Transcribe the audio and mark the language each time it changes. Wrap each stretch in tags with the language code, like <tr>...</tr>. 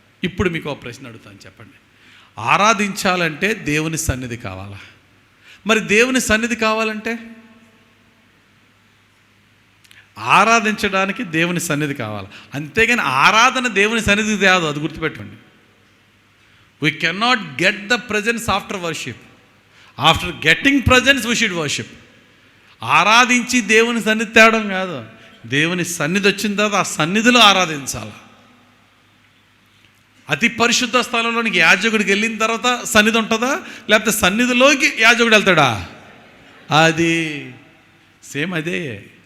<te>ఇప్పుడు మీకు ఒక ప్రశ్న అడుగుతాను, చెప్పండి. ఆరాధించాలంటే దేవుని సన్నిధి కావాలా? మరి దేవుని సన్నిధి కావాలంటే ఆరాధించడానికి దేవుని సన్నిధి కావాలి. అంతేగాని ఆరాధన దేవుని సన్నిధి కాదు, అది గుర్తుపెట్టుకోండి.</te> <en>We cannot get the presence after worship. After getting presence we should worship.</en> <te>ఆరాధించి దేవుని సన్నిధి తేవడం కాదు. దేవుని సన్నిధి వచ్చిన తర్వాత ఆ సన్నిధిలో ఆరాధించాలి. అతి పరిశుద్ధ స్థలంలోనికి యాజకుడికి వెళ్ళిన తర్వాత సన్నిధి ఉంటుందా? లేకపోతే సన్నిధిలోకి యాజకుడు వెళ్తాడా? అది సేమ్ అదే.</te>